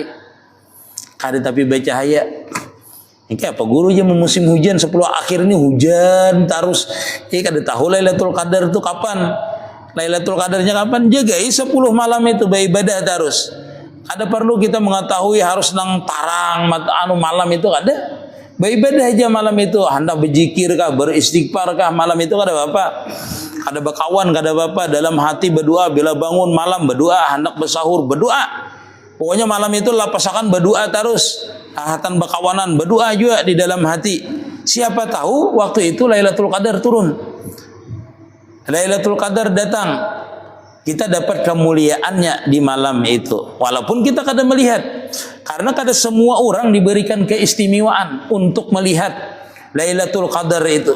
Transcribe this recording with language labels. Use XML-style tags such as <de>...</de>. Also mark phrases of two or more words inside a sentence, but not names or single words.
<bjn>Kada tapi bercahaya. Ini apa guru aja musim hujan 10 akhir ini hujan terus. Ini kada tahu Lailatul Qadar itu kapan. Lailatul Qadarnya kapan? Jagai 10 malam itu beribadah terus. Ada perlu kita mengetahui harus nang tarang malam itu ada. Beribadah aja malam itu. Hendak berzikir kah, beristighfar kah malam itu kada apa. Kada berkawan kada apa, dalam hati berdoa, bila bangun malam berdoa, hendak bersahur berdoa. Pokoknya malam itu lapasakan berdoa terus. Ahatan berkawanan berdoa juga di dalam hati.</bjn> <id>Siapa tahu waktu itu Lailatul Qadar turun. Lailatul Qadar datang. Kita dapat kemuliaannya di malam itu.</id> <bjn>Walaupun kita kada melihat. Karena kada semua orang diberikan keistimewaan untuk melihat Lailatul Qadar itu.</bjn>